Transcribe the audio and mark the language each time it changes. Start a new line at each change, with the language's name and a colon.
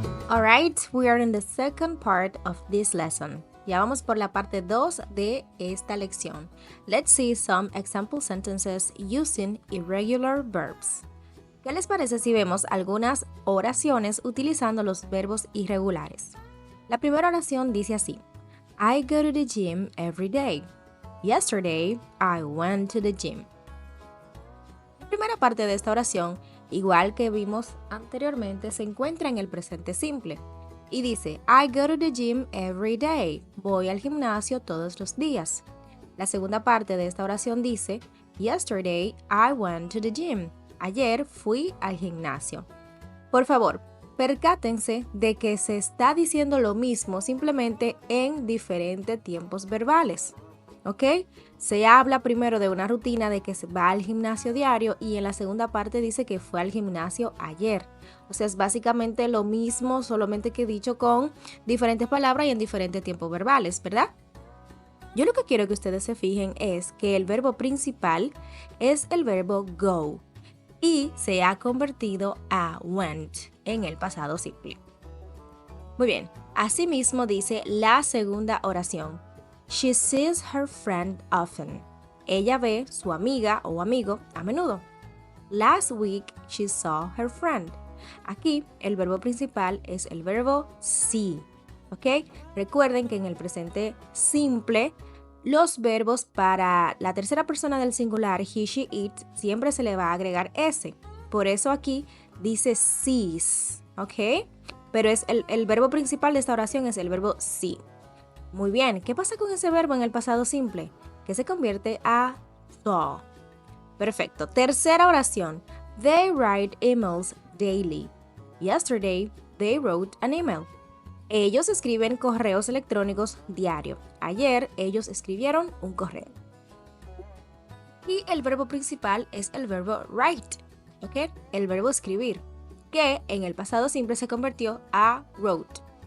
English: Alright, we are in the second part of this lesson.
Spanish: Ya vamos por la parte 2 de esta lección.
English: Let's see some example sentences using irregular verbs.
Spanish: ¿Qué les parece si vemos algunas oraciones utilizando los verbos irregulares? La primera oración dice así:
English: I go to the gym every day. Yesterday, I went to the gym.
Spanish: La primera parte de esta oración, igual que vimos anteriormente, se encuentra en el presente simple. Y dice,
English: I go to the gym every day.
Spanish: Voy al gimnasio todos los días. La segunda parte de esta oración dice,
English: Yesterday, I went to the gym.
Spanish: Ayer fui al gimnasio. Por favor, percátense de que se está diciendo lo mismo, simplemente en diferentes tiempos verbales. ¿Ok? Se habla primero de una rutina de que se va al gimnasio diario y en la segunda parte dice que fue al gimnasio ayer. O sea, es básicamente lo mismo, solamente que dicho con diferentes palabras y en diferentes tiempos verbales, ¿verdad? Yo lo que quiero que ustedes se fijen es que el verbo principal es el verbo go y se ha convertido a went en el pasado simple. Muy bien, asimismo dice la segunda oración.
English: She sees her friend often.
Spanish: Ella ve su amiga o amigo a menudo.
English: Last week she saw her friend.
Spanish: Aquí el verbo principal es el verbo see. ¿Ok? Recuerden que en el presente simple los verbos para la tercera persona del singular he, she, it siempre se le va a agregar s. Por eso aquí dice sees. ¿Ok? Pero es el verbo principal de esta oración es el verbo see. Muy bien, ¿qué pasa con ese verbo en el pasado simple? Que se convierte a saw. Perfecto. Tercera oración.
English: They write emails daily. Yesterday, they wrote an email.
Spanish: Ellos escriben correos electrónicos diario. Ayer, ellos escribieron un correo. Y el verbo principal es el verbo write, ¿ok? El verbo escribir, que en el pasado simple se convirtió a wrote.